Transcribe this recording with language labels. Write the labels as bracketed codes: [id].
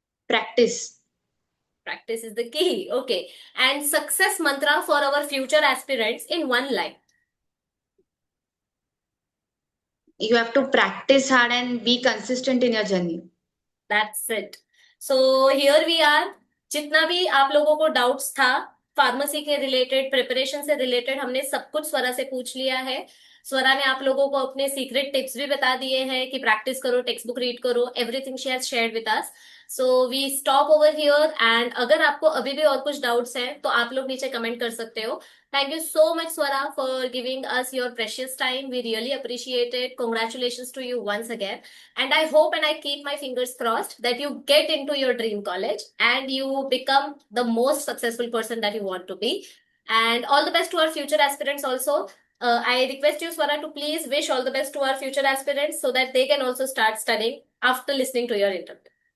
[en] Practice. Practice is the key. Okay. And success mantra for our future aspirants in one line. You have to practice hard and be consistent in your journey. That's it. So here we are. [hi] जितना भी आप लोगों को doubts था pharmacy के related, preparation से related, हमने सब कुछ स्वरा से पूछ लिया है. स्वरा ने आप लोगों को अपने सीक्रेट टिप्स भी बता दिए हैं कि प्रैक्टिस करो, टेक्स्ट बुक रीड करो. [en] Everything she has shared with us. So we stop over here. [hi] And अगर आपको अभी भी और कुछ डाउट्स हैं तो आप लोग नीचे कमेंट कर सकते हो. [en] Thank you so much, Swara, for giving us your precious time. We really appreciate it. Congratulations to you once again. And I hope and I keep my fingers crossed that you get into your dream college and you become the most successful person that you want to be. And all the best to our future aspirants also. I request you, Swara, to please wish all the best to our future aspirants so that they can also start studying after listening to your interview.